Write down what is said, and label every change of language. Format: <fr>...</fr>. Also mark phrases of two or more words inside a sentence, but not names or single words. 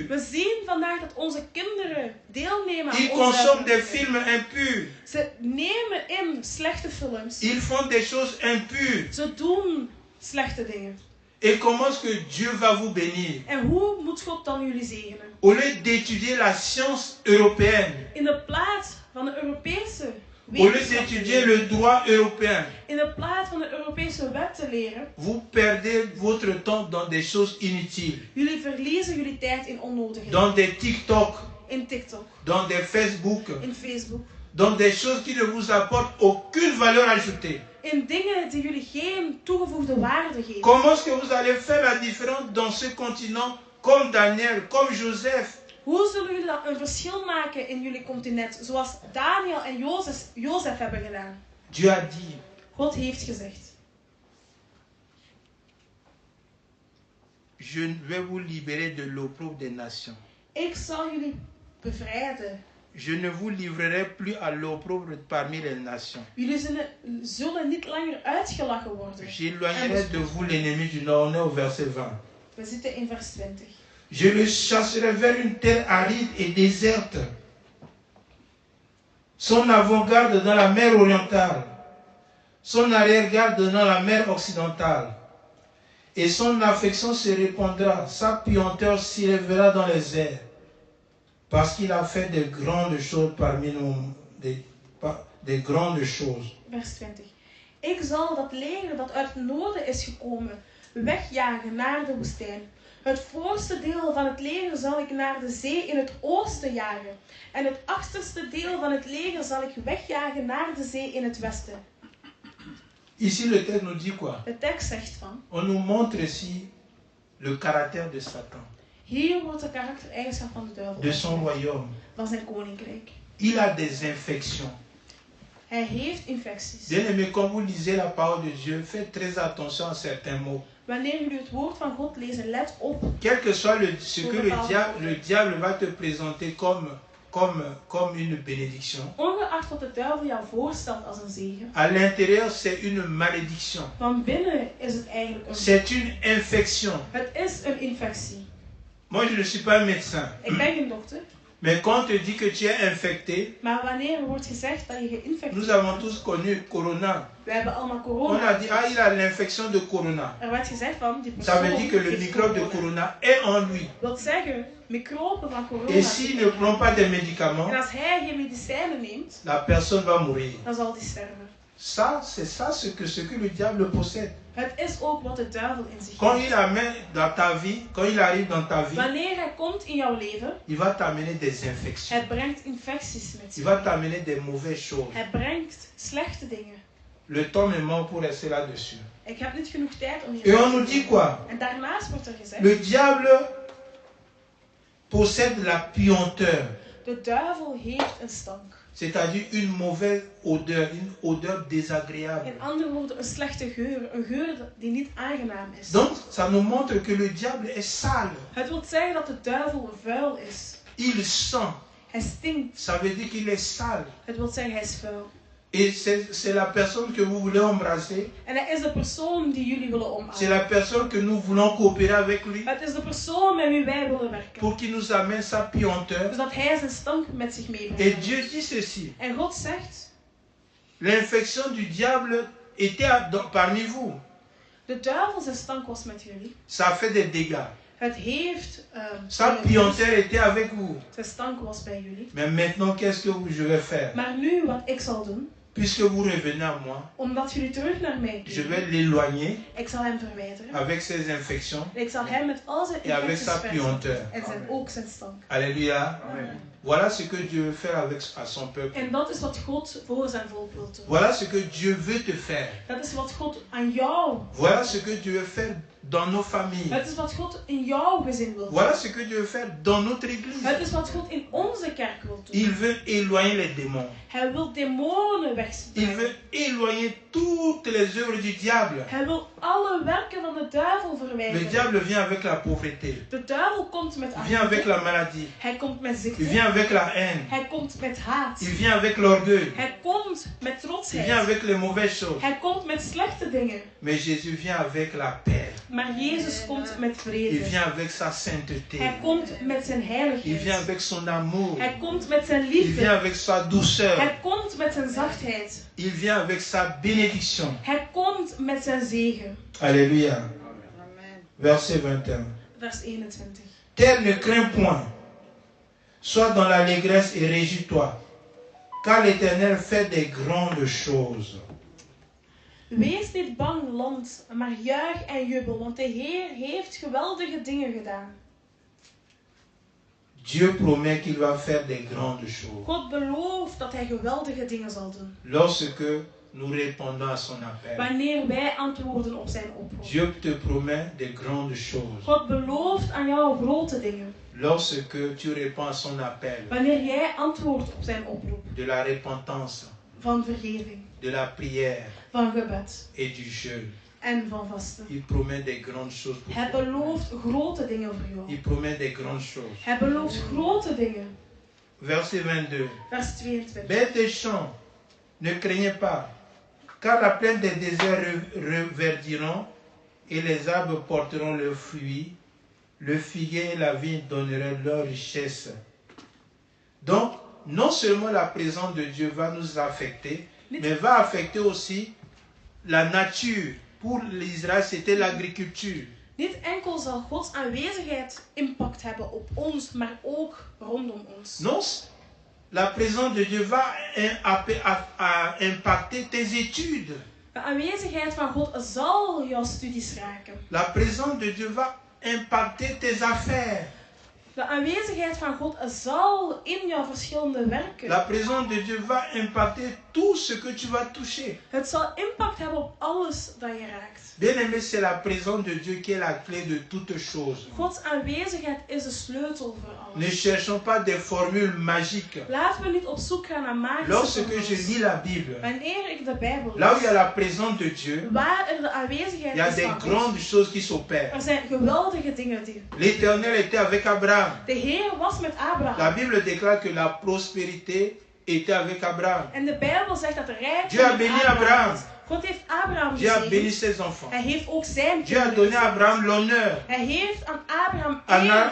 <nl>We zien vandaag dat onze kinderen deelnemen aan</nl> <fr>Ils consomment des</fr> <nl>onzuiverheid.</nl> <fr>films impurs.</fr> <nl>Ze nemen in slechte films.</nl> <fr>Ils font des choses impures.</fr> <nl>Ze doen slechte dingen.</nl> <fr>Et comment est-ce que Dieu va vous bénir?</fr> <nl>En hoe moet God dan jullie zegenen?</nl> <fr>Au lieu d'étudier la science européenne,</fr> <nl>In de plaats van de Europese</nl> <fr>au lieu d'étudier le droit européen,</fr> <nl>in de plaats van de Europese wet te leren,</nl> <fr>vous perdez votre temps dans des choses inutiles,</fr> <nl>jullie verliezen jullie tijd in onnodigheden.</nl> <fr>dans des TikTok,</fr> <nl>In TikTok,</nl> <fr>dans des Facebook,</fr> <nl>in Facebook,</nl> <fr>dans des choses qui ne vous apportent aucune valeur ajoutée.</fr> <nl>in dingen die jullie geen toegevoegde waarde geven.</nl> <fr>Comment est-ce que vous allez faire la différence dans ce continent comme Daniel, comme Joseph?</fr> <nl>Hoe zullen jullie dan een verschil maken in jullie continent, zoals Daniel en Jozef hebben gedaan?</nl> <fr>Dieu a dit,</fr> <nl>God heeft gezegd,</nl> <fr>je vais vous libérer de l'opprobre des nations.</fr> <nl>ik zal jullie bevrijden.</nl> <fr>Je ne vous livrerai plus à l'opprobre parmi les nations.</fr> <nl>Jullie zullen niet langer uitgelachen worden.</nl> <fr>J'éloignerai de vous l'ennemi du nord. On est au verset 20.</fr> <nl>We zitten in vers 20.</nl> <fr>Je le chasserai vers une terre aride et déserte. Son avant-garde dans la mer orientale, son arrière-garde dans la mer occidentale. Et son affection se répandra, sa puanteur s'élèvera dans les airs. Parce qu'il a fait de grandes choses parmi nous, des grandes choses.</fr> <nl>Vers 20. Ik zal dat leger dat uit het noorden is gekomen wegjagen naar de woestijn. Het voorste deel van het leger zal ik naar de zee in het oosten jagen. En het achterste deel van het leger zal ik wegjagen naar de zee in het westen.</nl> <fr>Ici le texte nous dit quoi?</fr> <nl>De tekst zegt van,</nl> <fr>On nous montre ici le caractère de Satan,</fr> <nl>hier wordt de karaktereigenschap van de duivel</nl> <fr>de son royaume.</fr> <nl>van zijn koninkrijk.</nl> <fr>Il a des infections.</fr> <nl>Hij heeft infecties.</nl> <fr>Bien-aimé, quand vous lisez la parole de Dieu, faites très attention à certains mots.</fr> <nl>Wanneer jullie het woord van God lezen, let op.</nl> <fr>Quel que soit ce que le diable va te présenter comme une bénédiction,</fr> <nl>Ongeacht wat de duivel jou voorstelt als een zegen,</nl> <fr>à l'intérieur c'est une malédiction.</fr> <nl>van binnen is het eigenlijk</nl> <fr>C'est une infection.</fr> <nl>Het is een infectie.</nl> <fr>Moi, je ne suis pas médecin.</fr> <nl>Ik ben geen dokter,</nl> <fr>Mais quand on te dit que tu es infecté,</fr> <nl>maar wanneer wordt gezegd dat je geïnfecteerd</nl> <fr>nous avons tous connu Corona.</fr> <nl>we hebben allemaal</nl> <fr>On</fr> <nl>corona.</nl> <fr>a dit, ah, il a l'infection de Corona.</fr> <nl>Er werd gezegd van die</nl> <fr>Ça</fr> <nl>persoon</nl> <fr>veut dire que le</fr> <nl>heeft</nl> <fr>microbe de Corona est en lui.</fr> <nl>Wil zeggen, microben van corona.</nl> <fr>Et s'il ne prend pas des médicaments,</fr> <nl>En als hij geen medicijnen neemt,</nl> <fr>la personne va mourir.</fr> <nl>dan zal die sterven.</nl> <fr>Ça, c'est ça ce que le diable possède.</fr> <nl>Het is ook wat de duivel in zich</nl> <fr>Quand</fr> <nl>heeft.</nl> <fr>il amène dans ta vie, quand il arrive dans ta vie,</fr> <nl>Wanneer hij komt in jouw leven,</nl> <fr>il va t'amener des infections.</fr> <nl>hij brengt infecties met</nl> <fr>Il</fr> <nl>zich.</nl> <fr>va t'amener des mauvaises choses.</fr> <nl>Hij brengt slechte dingen.</nl> <fr>Le temps me manque pour rester là-dessus.</fr> <nl>Ik heb niet genoeg tijd om</nl> <fr>Et</fr> <nl>hier</nl> <fr>on nous dit quoi?</fr> <nl>En daarnaast wordt er gezegd,</nl> <fr>Le diable possède la puanteur,</fr> <nl>de duivel heeft een stank.</nl> <fr>c'est-à-dire une mauvaise odeur, une odeur désagréable.</fr> <nl>In andere woorden, een slechte geur. Een geur die niet aangenaam is.</nl> <fr>Donc, ça nous montre que le diable est sale.</fr> <nl>Het wil zeggen dat de duivel vuil is.</nl> <fr>Il sent.</fr> <nl>Hij stinkt.</nl> <fr>Ça veut dire qu'il est sale.</fr> <nl>Het wil zeggen hij is vuil.</nl> <fr>Et c'est la personne que vous voulez embrasser.</fr> <nl>En hij is de persoon die jullie willen</nl> <fr>C'est</fr> <nl>omarmen.</nl> <fr>la personne que nous voulons coopérer avec lui</fr> <nl>Het is de persoon met wie wij willen werken.</nl> <fr>pour qu'il nous amène sa puanteur.</fr> <nl>Dus dat hij zijn stank met zich</nl> <fr>Et</fr> <nl>meebrengt.</nl> <fr>Dieu dit ceci.</fr> <nl>En God zegt,</nl> <fr>L'infection du diable était parmi vous.</fr> <nl>de duivel zijn stank was met jullie.</nl> <fr>Ça a fait des dégâts.</fr> <nl>Het heeft...</nl> <fr>Sa puanteur était avec vous.</fr> <nl>Zijn stank was bij jullie.</nl> <fr>Mais maintenant, qu'est-ce que je vais faire?</fr> <nl>Maar nu, wat ik zal doen,</nl> <fr>Puisque vous revenez à moi,</fr> <nl>omdat jullie terug naar mij</nl> <fr>je</fr> <nl>keren,</nl> <fr>vais l'éloigner</fr> <nl>ik zal hem verwijderen.</nl> <fr>avec ses infections</fr> <nl>Ik zal hem met al zijn</nl> <fr>et avec</fr> <nl>infecties</nl> <fr>sa</fr> <nl>versen.</nl> <fr>puanteur.</fr> <nl>En ook zijn stank.</nl> <fr>Alléluia. Voilà ce que Dieu veut faire avec à son peuple.</fr> <nl>En dat is wat God voor zijn volk wil doen.</nl> <fr>Voilà ce que Dieu veut te faire.</fr> <nl>Dat is wat God aan jou...</nl> <fr>Voilà ce que Dieu veut faire dans nos familles.</fr> <nl>Het is wat God in jouw gezin wil doen.</nl> <fr>Voilà ce que Dieu veut faire dans notre église.</fr> <nl>Het is wat God in onze kerk wil doen.</nl> <fr>Il veut éloigner les démons.</fr> <nl>Hij wil demonen</nl> <fr>Il</fr> <nl>wegbrengen.</nl> <fr>veut éloigner toutes les œuvres du diable.</fr> <nl>Hij wil alle werken van de duivel</nl> <fr>Le</fr> <nl>verwijderen.</nl> <fr>diable vient avec la pauvreté.</fr> <nl>De duivel komt met</nl> <fr>Il vient avec</fr> <nl>armoede.</nl> <fr>la maladie.</fr> <nl>Hij komt met</nl> <fr>Il</fr> <nl>ziekte.</nl> <fr>vient avec la haine.</fr> <nl>Hij komt met haat.</nl> <fr>Il vient avec l'orgueil.</fr> <nl>Hij komt met</nl> <fr>Il vient</fr> <nl>trotsheid.</nl> <fr>avec les mauvaises choses.</fr> <nl>Hij komt met slechte dingen.</nl> <fr>Mais Jésus vient avec la paix.</fr> <nl>Maar Jezus komt met</nl> <fr>Il</fr> <nl>vrede.</nl> <fr>vient avec sa sainteté.</fr> <nl>Hij komt met zijn</nl> <fr>Il vient</fr> <nl>heiligheid.</nl> <fr>avec son amour.</fr> <nl>Hij komt met zijn</nl> <fr>Il vient</fr> <nl>liefde.</nl> <fr>avec sa douceur.</fr> <nl>Hij komt met zijn zachtheid.</nl> <fr>Il vient avec sa bénédiction.</fr> <nl>Hij komt met zijn zegen.</nl> <fr>Alléluia. Verset 21.</fr> <nl>Vers 21.</nl> <fr>Terre ne crains point. Sois dans l'allégresse et réjouis-toi. Car l'Éternel fait des grandes choses.</fr> <nl>Wees niet bang, land, maar juich en jubel, want de Heer heeft geweldige dingen gedaan.</nl> <fr>Dieu promet qu'il va faire des grandes choses.</fr> <nl>God belooft dat hij geweldige dingen zal doen.</nl> <fr>Lorsque nous répondons à son appel.</fr> <nl>Wanneer wij antwoorden op zijn oproep.</nl> <fr>Dieu te promet des grandes choses.</fr> <nl>God belooft aan jou grote dingen.</nl> <fr>Lorsque tu réponds à son appel.</fr> <nl>Wanneer jij antwoordt op zijn oproep.</nl> <fr>De la repentance.</fr> <nl>Van vergeving.</nl> <fr>De la prière.</fr> <nl>Van gebed.</nl> <fr>Et du jeûne.</fr> <nl>En van vasten.</nl> <fr>Il promet des grandes choses pour</fr> <nl>Hij</nl> <fr>toi.</fr> <nl>belooft grote dingen voor jou.</nl> <fr>Il promet des grandes choses.</fr> <nl>Hij belooft grote dingen.</nl> <fr>Verset 22.</fr> <nl>Vers 22.</nl> <fr>Bêtes des champs, ne craignez pas, car la plaine des déserts reverdiront et les arbres porteront leurs fruits. Le figuier et la vigne donneront leur richesse. Donc, non seulement la présence de Dieu va nous affecter, mais va affecter aussi la nature. Pour l'Israël, c'était l'agriculture.</fr> <nl>Niet enkel zal Gods aanwezigheid impact hebben op ons, maar ook rondom ons.</nl> <fr>Non, la présence de Dieu va impacter tes études.</fr> <nl>De aanwezigheid van God zal jouw studies raken.</nl> <fr>La présence de Dieu va impacter tes affaires.</fr> <nl>De aanwezigheid van God zal in jouw verschillende werken.</nl> <fr>La présence de Dieu va impacter tout ce que tu vas toucher.</fr> <nl>Het zal impact hebben op alles dat je raakt.</nl> <fr>Bien-aimé, c'est la présence de Dieu qui est la clé de toutes choses.</fr> <nl>Gods aanwezigheid is de sleutel voor</nl> <fr>Ne</fr> <nl>alles.</nl> <fr>cherchons pas des formules magiques.</fr> <nl>Laten we niet op zoek gaan naar magische</nl> <fr>Lorsque je</fr> <nl>formules.</nl> <fr>lis la Bible,</fr> <nl>Wanneer ik de Bijbel</nl> <fr>là où il y a</fr> <nl>lees,</nl> <fr>la présence de Dieu,</fr> <nl>waar er de aanwezigheid</nl> <fr>il y a</fr> <nl>is</nl> <fr>des</fr> <nl>van God,</nl> <fr>grandes choses qui s'opèrent.</fr> <nl>er zijn geweldige dingen die.</nl> <fr>L'Éternel était avec Abraham.</fr> <nl>De Heer was met</nl> <fr>La</fr> <nl>Abraham.</nl> <fr>Bible déclare que la prospérité était avec Abraham.</fr> <nl>En de Bijbel zegt dat de rijkdom</nl> <fr>Dieu a</fr> <nl>met</nl> <fr>béni</fr> <nl>Abraham</nl> <fr>Abraham.</fr> <nl>is. God heeft Abraham</nl> <fr>Dieu a béni</fr> <nl>gezegend.</nl> <fr>ses enfants.</fr> <nl>Hij heeft ook zijn</nl> <fr>Dieu a</fr> <nl>kinderen</nl> <fr>donné à</fr> <nl>gezegend.</nl> <fr>Abraham l'honneur.</fr> <nl>Hij heeft aan Abraham eer</nl>